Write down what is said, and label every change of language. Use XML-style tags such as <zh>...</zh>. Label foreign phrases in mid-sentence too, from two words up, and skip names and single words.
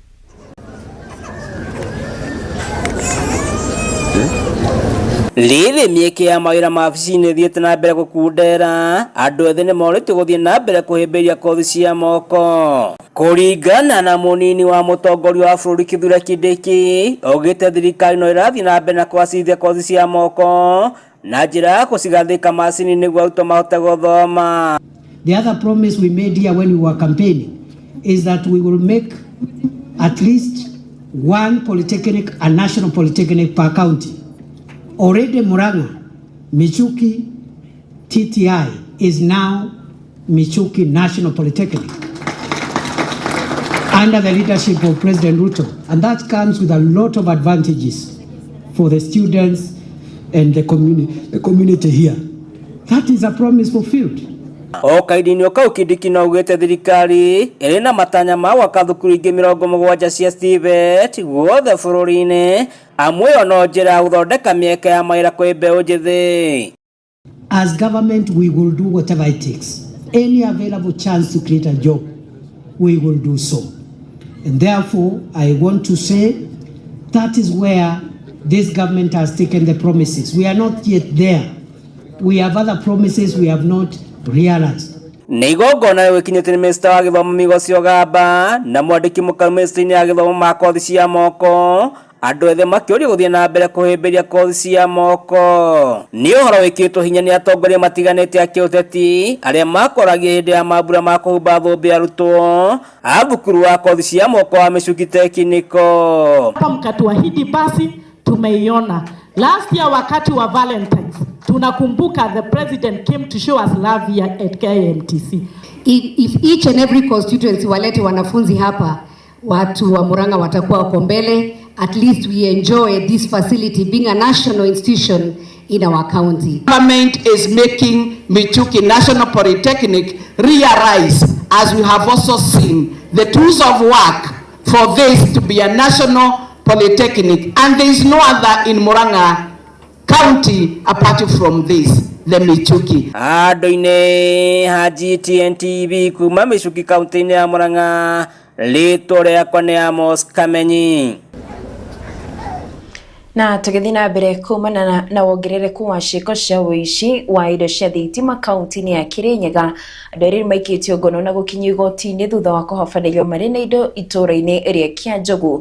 <ki>Rĩrĩ mĩeke ya mawĩra ma wabici-inĩ thiĩte na mbere gũkundera, andũ ethĩ nĩ morĩtwo gũthiĩ na mbere kũhĩmbĩria kothi cia moko. Kũringana na mũnini wa mũtongoria wa bũrũri Kithure Kindiki, augĩte thirikari no ĩrathiĩ na mbere na kũgacĩrithia kothi cia moko na njĩra ya gũcigathĩka macini nĩguo arutwo mahote gũthoma.</ki> <en>The other promise we made here when we were campaigning is that we will make at least one polytechnic, a national polytechnic per county. Already Murang'a, Michuki, TTI is now Michuki National Polytechnic under the leadership of President Ruto. And that comes with a lot of advantages for the students and the community here. That is a promise fulfilled.</en> <ki>Kaidini kau Kindiki no ugite thirikari iri na matanya ma gwaka thukuru ingi 70 cia TVET guothe bururi-ini amwe ono njira guthondeka mieke ya mawira kwi mbeu njithi.</ki> <en>As government we will do whatever it takes. Any available chance to create a job, we will do so. And therefore I want to say that is where this government has taken the promises. We are not yet there. We have other promises we have not realized.</en> <ki>Nigogona wekinyete ni Mr. wa githomo Migosi Ogamba na mwandiki mukaru Ministry-ini ya githomo ma kothi cia moko andu ethe makiuria guthie na mbere kuhimbiria kothi cia moko. Ni uhoro wikitwo hinya ni atongoria matiganite a kiuteti aria makoragia hindi ya mambura ma kuhumba thũmbĩ arutwo a thukuru wa kothi cia moko wa Michuki Technical.</ki> <sw>Hapa mkatuahidi basi tumeiona.</sw> <en>Last year</en> <sw>wakati wa Valentine's tunakumbuka</sw> <en>the president came to show us love here at KMTC. If each and every constituency</en> <sw>walete wanafunzi hapa, watu wa Murang'a watakuwa wako mbele.</sw> <en>At least we enjoy this facility being a national institution in our county. Government is making Michuki National Polytechnic realize, as we have also seen, the tools of work for this to be a national polytechnic, and there is no other in Murang'a County apart from this, the Michuki.</en> <ki>Adoine Haji TNTV kuma Michuki County ya Murang'a, rĩtwa rĩakwa nĩ Amos Kamenyi. Na tugithi na mbere kumana na wongerereku wa ciĩko cia ũici wa indo cia thitima kaunti-inĩ ya Kirinyaga, andũ erĩ maikĩtio ngono na gũkinyio igoti-inĩ thutha wa kũhobanĩrio marĩ na indo itũũra-inĩ rĩa Kĩanjogu.</ki>